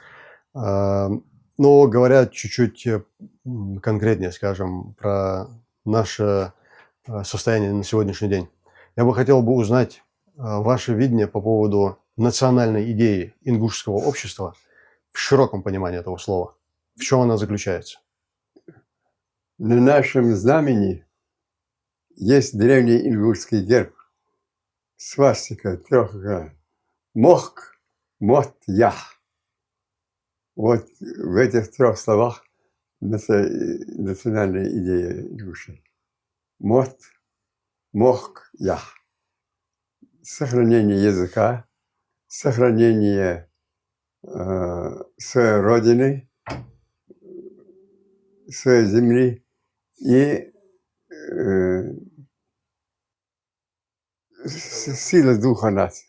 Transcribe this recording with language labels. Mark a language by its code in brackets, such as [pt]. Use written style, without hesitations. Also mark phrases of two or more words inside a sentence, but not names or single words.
[ru] Но говоря чуть-чуть конкретнее, скажем, про наше состояние на сегодняшний день, я бы хотел бы узнать ваше видение по поводу национальной идеи ингушского общества в широком понимании этого слова. В чем она заключается? На нашем знамени есть древний ингушский герб. Свастика трехгранная. [inh] Мохк, мот, ях. [ru] Вот в этих трех словах национальная идея ингушей. [inh] Мот, мохк, ях. [ru] Сохранение языка, сохранение своей родины, своей земли и сила духа нации.